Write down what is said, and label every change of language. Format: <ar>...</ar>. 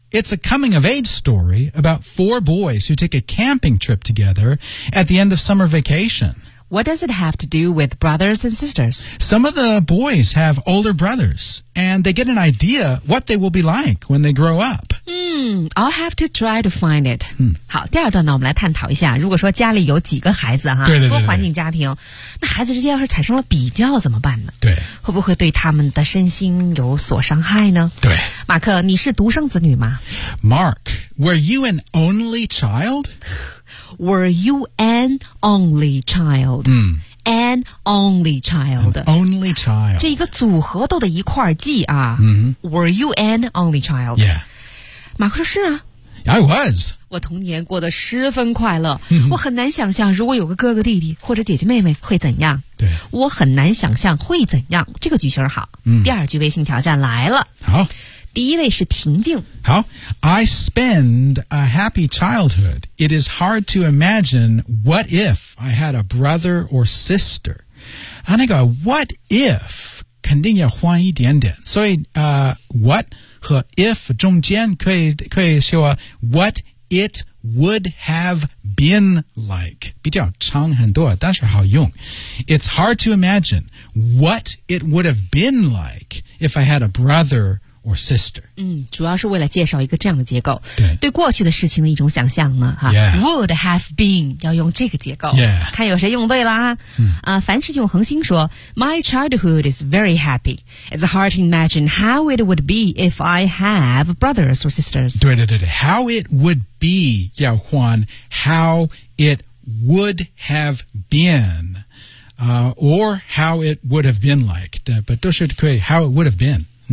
<en>It's a coming-of-age story about four boys who take a camping trip together at the end of summer vacation. What does it have to do with brothers and sisters? Some of the boys have older brothers, and they get an idea what they will be like when they grow up. I'll have to try to find it.</en> <zh>好，第二段呢，我们来探讨一下，如果说家里有几个孩子哈，多环境家庭，那孩子之间要是产生了比较怎么办呢？对，会不会对他们的身心有所伤害呢？对，马克，你是独生子女吗</zh> <en>？Mark, were you an only child? Were you an only child? An only child. An only child.</en> <zh>这一个组合都得一块记啊。</zh> <en>Were you an only child? Yeah.</en> <zh>马克说是啊</zh> <en>I was</en> <zh>我童年过得十分快乐我很难想象如果有个哥哥弟弟或者姐姐妹妹会怎样对我很难想象会怎样这个句型好第二句微信挑战来了好第一位是平静</zh> <en>好 I spend a happy childhood It is hard to imagine What if I had a brother or sister 那个 What if</en> <zh>肯定要换一点点所以</zh> <en>What和 if</en> <zh>中间可以说</zh> <en>what it would have been like</en> <zh>比较长很多但是好用</zh> <en>It's hard to imagine what it would have been like if I had a brother or sister</en> <zh>主要是为了介绍一个这样的结构对过去的事情的一种想象呢、Would have been 要用这个结构、</zh> <en>yeah.</en> <zh>看有谁用对啦、凡是用恒星说</zh> <en>My childhood is very happy It's hard to imagine how it would be if I have brothers or sisters 对 How it would be 要换 How it would have been、Or how it would have been like</en> <zh>但都是可以</zh> <en>How it would have been</en>